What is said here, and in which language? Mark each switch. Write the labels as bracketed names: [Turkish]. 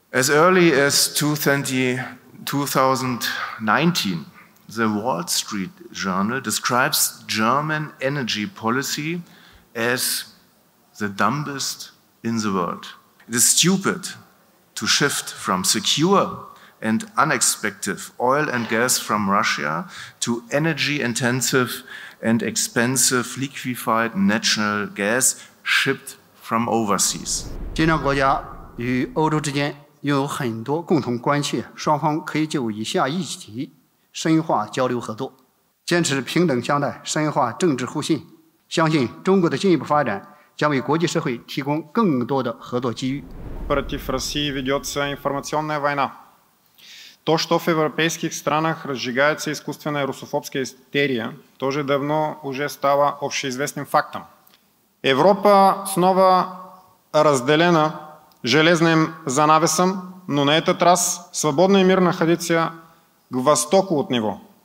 [English] As early as 2019, the Wall Street Journal describes German energy policy as the dumbest in the world. It is stupid to shift from secure and unexpected oil and gas from Russia to energy-intensive and expensive liquefied natural gas shipped from overseas. [Chinese] 金砖国家与欧洲之间拥有很多共同关切，双方可以就以下议题深化交流合作，坚持平等相待，深化政治互信。相信中国的进一步发展将为国际社会提供更多的合作机遇。 [Russian] Против России ведется информационная война. То, что в европейских странах разжигается искусственная русофобская истерия, тоже давно уже стало общеизвестным фактом. Европа снова разделена железным занавесом, но на этот раз свободный мир находится к востоку от него.